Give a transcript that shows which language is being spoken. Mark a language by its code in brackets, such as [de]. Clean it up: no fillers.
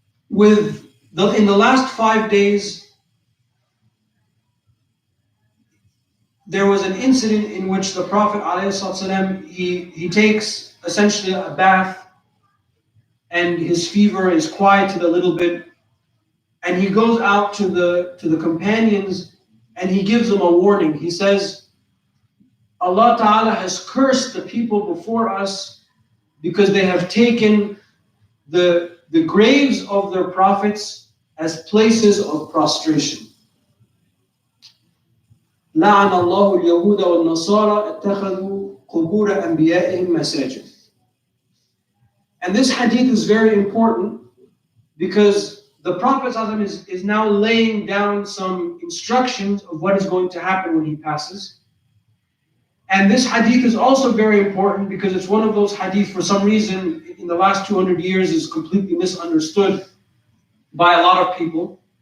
[en] In the last 5 days, there was an incident in which the Prophet ﷺ, he takes essentially a bath, and his fever is quieted a little bit, and he goes out to the companions and he gives them a warning. He says, Allah Ta'ala has cursed the people before us because they have taken the graves of their prophets as places of prostration. [ar] لعن الله اليهود والنصارى اتخذوا قبور أنبيائهم مساجد. [en] And this hadith is very important because the Prophet ﷺ is now laying down some instructions of what is going to happen when he passes. And this hadith is also very important because it's one of those hadith, for some reason, in the last 200 years is completely misunderstood by a lot of people.